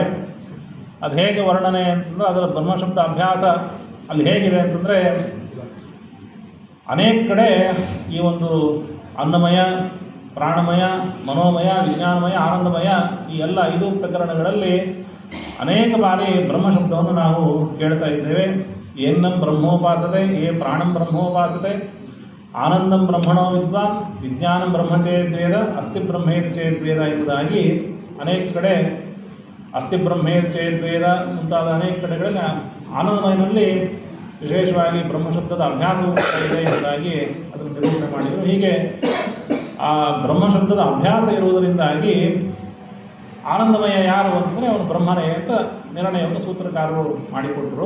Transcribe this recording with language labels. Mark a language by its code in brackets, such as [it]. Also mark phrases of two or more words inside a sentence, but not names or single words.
[kn] ಅದು ಹೇಗೆ ವರ್ಣನೆ ಅಂತಂದರೆ ಅದರ ಬ್ರಹ್ಮಶಬ್ದ ಅಭ್ಯಾಸ ಅಲ್ಲಿ ಹೇಗಿದೆ ಅಂತಂದರೆ ಅನೇಕ ಕಡೆ ಈ ಒಂದು ಅನ್ನಮಯ, ಪ್ರಾಣಮಯ, ಮನೋಮಯ, ವಿಜ್ಞಾನಮಯ, ಆನಂದಮಯ ಈ ಎಲ್ಲ 5 ಪ್ರಕರಣಗಳಲ್ಲಿ ಅನೇಕ ಬಾರಿ ಬ್ರಹ್ಮಶಬ್ದವನ್ನು ನಾವು ಕೇಳ್ತಾ ಇದ್ದೇವೆ. [sa] ಏನಂ ಬ್ರಹ್ಮೋಪಾಸತೆ, ಪ್ರಾಣಂ ಬ್ರಹ್ಮೋಪಾಸತೆ, ಆನಂದಂ ಬ್ರಹ್ಮಣೋ ವಿದ್ವಾನ್, ವಿಜ್ಞಾನಂ ಬ್ರಹ್ಮಚೇದ್ವೇದ, ಅಸ್ತಿ ಬ್ರಹ್ಮೇತಿ ಚೇದ್ವೇದ [kn] ಎಂಬುದಾಗಿ ಅನೇಕ ಕಡೆ [sa] ಅಸ್ತಿ ಬ್ರಹ್ಮೇತಿ ಚೇದ್ವೇದ [kn] ಮುಂತಾದ ಅನೇಕ ಕಡೆಗಳಲ್ಲಿ ಆನಂದಮಯನಲ್ಲಿ ವಿಶೇಷವಾಗಿ ಬ್ರಹ್ಮಶಬ್ದದ ಅಭ್ಯಾಸವೂ ಇದೆ ಎಂಬುದಾಗಿ ಅದನ್ನು ನಿರೂಪಣೆ ಮಾಡಿದರು. ಹೀಗೆ ಆ ಬ್ರಹ್ಮಶಬ್ದದ ಅಭ್ಯಾಸ ಇರುವುದರಿಂದಾಗಿ ಆನಂದಮಯ ಯಾರು ಅಂತಂದರೆ ಅವನು ಬ್ರಹ್ಮನೇ ಅಂತ ನಿರ್ಣಯವನ್ನು ಸೂತ್ರಕಾರರು ಮಾಡಿಕೊಟ್ಟರು.